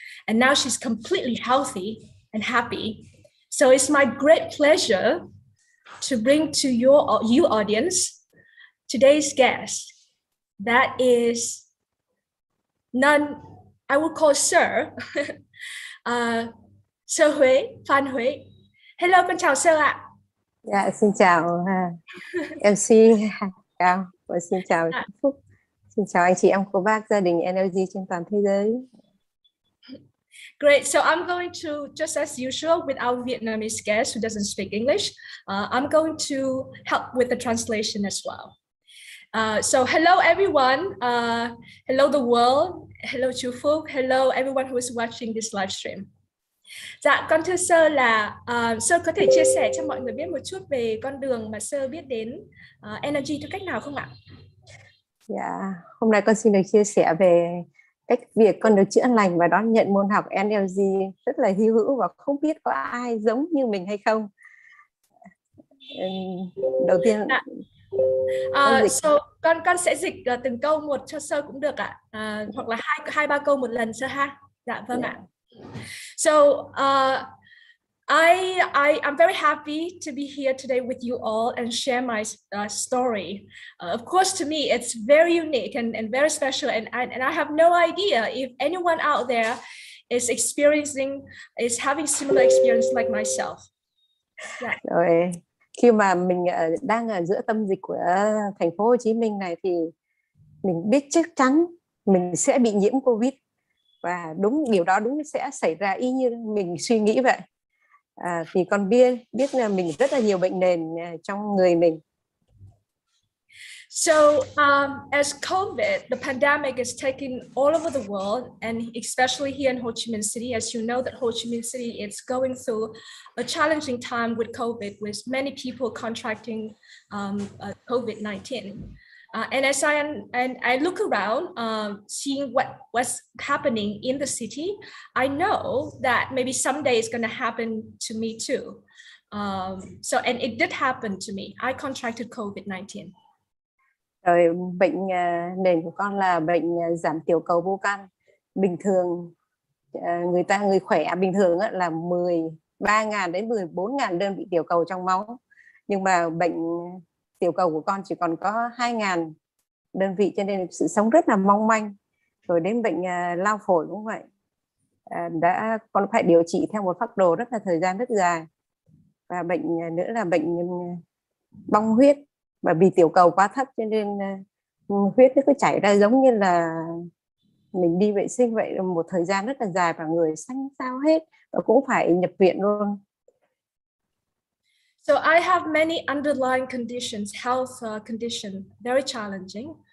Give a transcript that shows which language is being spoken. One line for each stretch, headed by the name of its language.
English: And now she's completely healthy and happy. So it's my great pleasure to bring to you audience today's guest. That is none, I will call Sir, Soeur Hue Phan.
Vietnamese: Hello, con chào Sir ạ. Dạ, xin chào MC Cao và xin chào Phúc. Xin chào anh chị em cô bác gia đình NLG trên toàn thế giới.
English: Great. So I'm going to, just as usual, with our Vietnamese guest who doesn't speak English, I'm going to help with the translation as well. So hello everyone, hello the world, hello chú Phúc, hello everyone who is watching this live stream.
Vietnamese: Dạ, con thưa Sơ là Sơ có thể chia sẻ cho mọi người biết một chút về con đường mà Sơ biết đến Energy theo cách nào không ạ? Dạ, hôm nay con xin được chia sẻ về cách việc con được chữa lành và đón nhận môn học NLG rất là hy hữu và không biết có ai giống như mình hay không. Đầu tiên so con sẽ dịch từng câu một cho Sơ cũng được ạ, hoặc là hai ba câu một lần Sơ ha. Dạ vâng ạ.
English: So I'm very happy to be here today with you all and share my story. Of course, to me, it's very unique and very special, and I have no idea if anyone out there is having similar experience like myself. Yeah.
Vietnamese: Rồi, khi mà mình đang ở giữa tâm dịch của thành phố Hồ Chí Minh này thì mình biết chắc chắn mình sẽ bị nhiễm Covid. Và điều đó sẽ xảy ra y như mình suy nghĩ vậy. Thì con biết là mình rất là nhiều bệnh nền trong người mình.
English: So as COVID, the pandemic is taking all over the world, and especially here in Ho Chi Minh City, as you know that Ho Chi Minh City is going through a challenging time with COVID, with many people contracting COVID-19. And as I look around, seeing what's happening in the city, I know that maybe someday it's going to happen to me too. And it did happen to me. I contracted COVID-19.
Vietnamese: Rồi bệnh nền của con là bệnh giảm tiểu cầu vô căn. Bình thường người khỏe bình thường là 13.000 đến 14.000 đơn vị tiểu cầu trong máu. Nhưng mà bệnh tiểu cầu của con chỉ còn có 2.000 đơn vị, cho nên sự sống rất là mong manh. Rồi đến bệnh lao phổi cũng vậy, con phải điều trị theo một phác đồ rất là thời gian rất dài. Và bệnh nữa là bệnh bong huyết, và vì tiểu cầu quá thấp cho nên huyết nó cứ chảy ra giống như là mình đi vệ sinh vậy, một thời gian rất là dài và người xanh xao hết, và cũng phải nhập viện luôn.
English: So I have many underlying conditions, health condition, very challenging.